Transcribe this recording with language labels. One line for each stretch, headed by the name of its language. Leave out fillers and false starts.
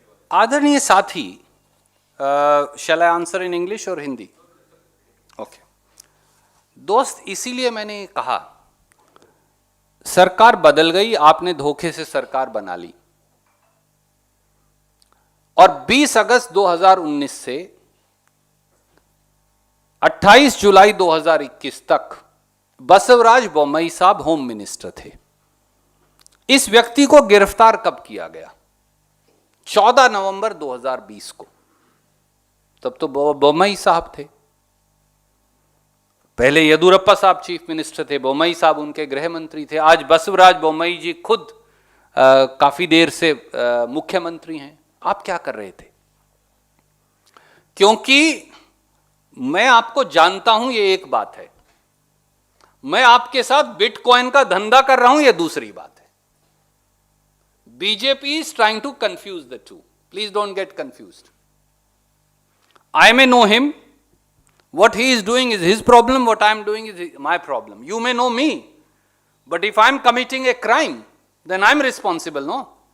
Hindi: आदरणीय साथी,
English: shall I answer in English or Hindi? Okay.
Hindi: दोस्त, इसीलिए मैंने कहा सरकार बदल गई, आपने धोखे से सरकार बना ली। और 20 अगस्त 2019 से 28 जुलाई 2021 तक बसवराज बोम्मई साहब होम मिनिस्टर थे। इस व्यक्ति को गिरफ्तार कब किया गया? 14 नवंबर 2020 को। तब तो बोम्मई साहब थे। पहले येदुरप्पा साहब चीफ मिनिस्टर थे, बोम्मई साहब उनके गृह मंत्री थे। आज बसवराज बोम्मई जी खुद काफी देर से मुख्यमंत्री हैं। आप क्या कर रहे थे? क्योंकि मैं आपको जानता हूं, ये एक बात है। मैं आपके साथ बिटकॉइन का धंधा कर रहा हूं, ये दूसरी बात है।
English: BJP is trying to confuse the two. Please don't get confused. I may know him. What he is doing is his problem. What I am doing is my problem. You may know me. But if I am committing a crime, then I am responsible, no?